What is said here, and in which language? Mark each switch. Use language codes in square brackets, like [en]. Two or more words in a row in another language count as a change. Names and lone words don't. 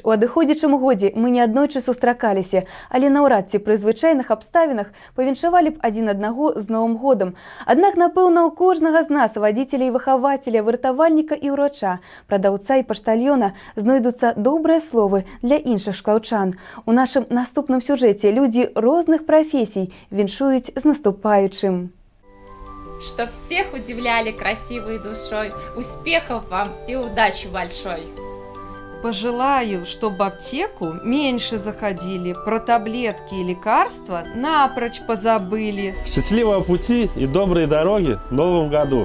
[be] У адыходзячым годзе мы неаднойчы сустракаліся, але наўрад ці пры звычайных абставінах павіншавалі б адзін аднаго з Новым годам. Аднак, напэўна, у кожнага з нас, вадзіцеля і выхавацеля, выратавальніка і ўрача, прадаўца і паштальёна, знойдуцца добрыя словы для іншых шклаўчан. У нашым наступным сюжэце людзі розных прафесій віншуюць з наступаючым. [ru] Чтоб всех удивляли красивой душой, успехов вам и удачи большой. Пожелаю, чтобы в аптеку меньше заходили, про таблетки и лекарства напрочь позабыли. Счастливого пути и доброй дороги в новом году.